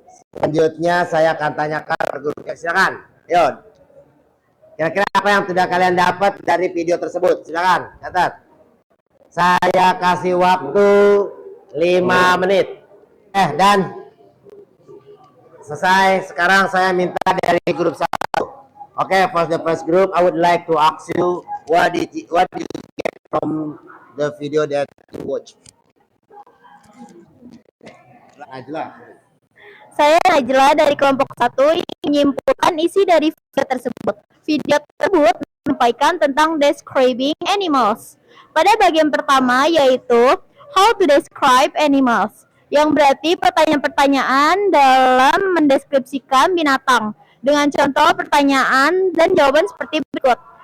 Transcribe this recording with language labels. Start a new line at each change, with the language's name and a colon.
Indonesian: Selanjutnya saya akan tanyakan ke gurunya. Silakan, Yon. Kira-kira apa yang sudah kalian dapat dari video tersebut? Silakan, catat. Saya kasih waktu 5 menit. Dan selesai. Sekarang saya minta dari grup 1.
English: Okay, for the first group, I would like to ask you what did you get from the video that you watch? Najla.
Indonesian: Saya Najla dari kelompok 1 ingin menyimpulkan isi dari video tersebut. Video tersebut menyampaikan tentang describing animals. Pada bagian pertama yaitu
English: how to describe animals,
Indonesian: yang berarti pertanyaan-pertanyaan dalam mendeskripsikan binatang dengan contoh pertanyaan dan jawaban seperti berikut.